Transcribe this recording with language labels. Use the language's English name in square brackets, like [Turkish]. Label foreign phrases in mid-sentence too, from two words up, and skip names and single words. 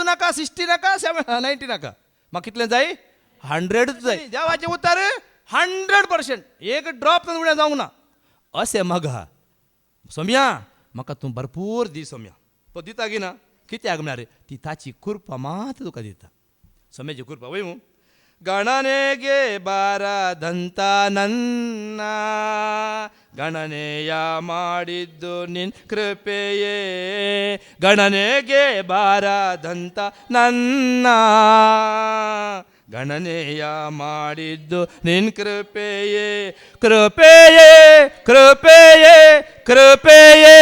[Konkani] नाका 60 नाका 90 नाका म्हाका कितलें जाय 100 जाय देवाचें उतार 100% एक ड्रॉप उणें जावंक ना अशें मागा सोम्या म्हाका तूं भरपूर दी सोम्या तो दिता गी ना कित्याक म्हळ्यार ती ताची कृपा मात तुका दिता सोम्याची कृपा वय मू [Kannada] ಗಣನೆಗೆ ಬಾರ ದಂತ ನನ್ನ ಗಣನೆಯ ಮಾಡಿದ್ದು ನಿನ್ ಕೃಪೆಯೇ ಗಣನೆಗೆ ಬಾರದಂತ ನನ್ನ ಗಣನೆಯ ಮಾಡಿದ್ದು ನಿನ್ ಕೃಪೆಯೇ ಕೃಪೆಯೇ ಕೃಪೆಯೇ ಕೃಪೆಯೇ